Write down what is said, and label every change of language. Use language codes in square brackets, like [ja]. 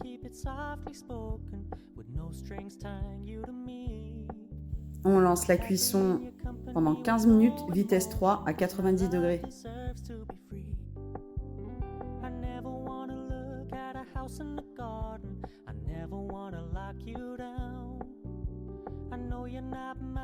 [en] Softly spoken, with no strings tying you to me. [fr] On lance la cuisson pendant 15 minutes, vitesse 3 à 90 degrés. [en] I never wanna look at a house in the garden, I never wanna lock you down. I know you're not